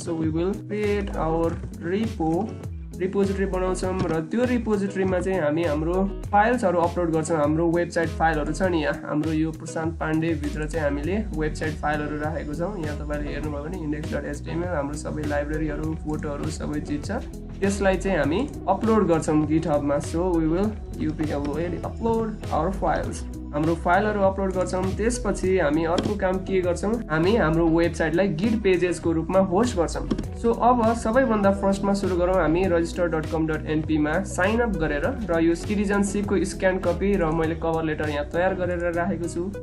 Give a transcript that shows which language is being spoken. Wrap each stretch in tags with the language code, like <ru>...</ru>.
<en>so we will create our repository</en> <ne>बनाउँछौं र त्यो रिपोजिटरीमा चाहिँ हामी हाम्रो फाइल्सहरु अपलोड गर्छौं। हाम्रो वेबसाइट फाइलहरु छ नि, यहाँ हाम्रो यो प्रशान्त पाण्डे भित्र चाहिँ हामीले वेबसाइट फाइलहरु राखेको छौं। यहाँ तपाईले हेर्नुभयो भने index.html हाम्रो सबै लाइब्रेरीहरु, फोटोहरु सबै चीज छ। त्यसलाई चाहिँ हामी अपलोड गर्छौं गिटहबमा।</ne> <en>So we will upload our files.</en> <ne>हाम्रो फाइलहरु अपलोड गर्छौं। त्यसपछि हामी अर्को काम के गर्छौं, हामी हाम्रो वेबसाइटलाई गिट पेजेसको रूपमा होस्ट गर्छौं। सो अब सबैभन्दा फर्स्टमा सुरु गरौँ। हामी register.com.np मा साइन अप गरेर र यो सिटिजनशिपको स्क्यान कपी र मैले कभर लेटर यहाँ तयार गरेर राखेको छु।</ne>